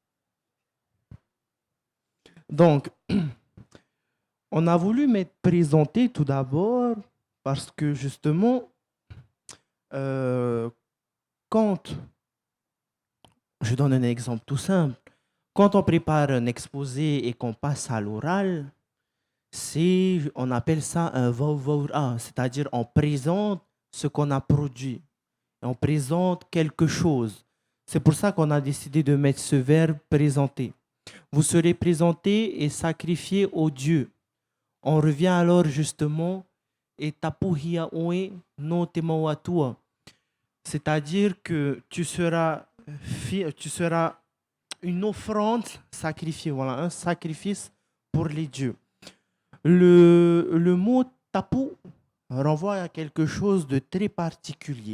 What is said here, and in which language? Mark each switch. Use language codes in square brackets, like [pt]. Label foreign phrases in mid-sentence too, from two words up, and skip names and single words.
[fr] Donc, on a voulu mettre présenté tout d'abord parce que justement, quand, je donne un exemple tout simple, quand on prépare un exposé et qu'on passe à l'oral, on appelle ça un vauvaura, c'est-à-dire on présente ce qu'on a produit, on présente quelque chose. C'est pour ça qu'on a décidé de mettre ce verbe présenter. Vous serez présentés et sacrifiés aux dieux. On revient alors justement et [ty] tapuhia oe no te mauatua. [fr] C'est-à-dire que tu seras une offrande sacrifiée, voilà, un sacrifice pour les dieux. Le mot tapu renvoie à quelque chose de très particulier.